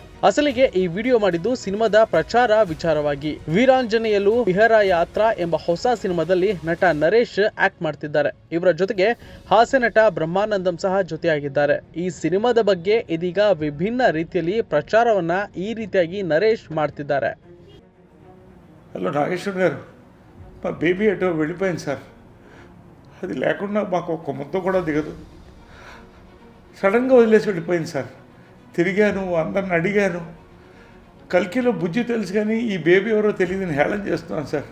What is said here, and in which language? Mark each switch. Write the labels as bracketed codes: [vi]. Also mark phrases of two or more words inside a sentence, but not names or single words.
[kn] ಅಸಲಿಗೆ ಈ ವಿಡಿಯೋ ಮಾಡಿದ್ದು ಸಿನಿಮಾದ ಪ್ರಚಾರ ವಿಚಾರವಾಗಿ. ವೀರಾಂಜನೇಯಲು ವಿಹಾರ ಯಾತ್ರಾ ಎಂಬ ಹೊಸ ಸಿನಿಮಾದಲ್ಲಿ ನಟ ನರೇಶ್ ಆಕ್ಟ್ ಮಾಡ್ತಿದ್ದಾರೆ. ಇವರ ಜೊತೆಗೆ ಹಾಸ್ಯ ನಟ ಬ್ರಹ್ಮಾನಂದಂ ಸಹ ಜೊತೆಯಾಗಿದ್ದಾರೆ. ಈ ಸಿನಿಮಾದ ಬಗ್ಗೆ ಇದೀಗ ವಿಭಿನ್ನ ರೀತಿಯಲ್ಲಿ ಪ್ರಚಾರವನ್ನ ಈ ರೀತಿಯಾಗಿ ನರೇಶ್ ಮಾಡ್ತಿದ್ದಾರೆ. [te] హలో నాగేశ్వర్ గారు, మా బేబీ ఎటో వెళ్ళిపోయింది సార్. అది లేకుండా మాకు ఒక్క ముద్ద కూడా దిగదు. సడన్గా వదిలేసి వెళ్ళిపోయింది సార్. తిరిగాను, అందరిని అడిగాను. కల్కిలో బుజ్జి తెలుసు కానీ ఈ బేబీ ఎవరో తెలియదని హేళన చేస్తున్నాను సార్.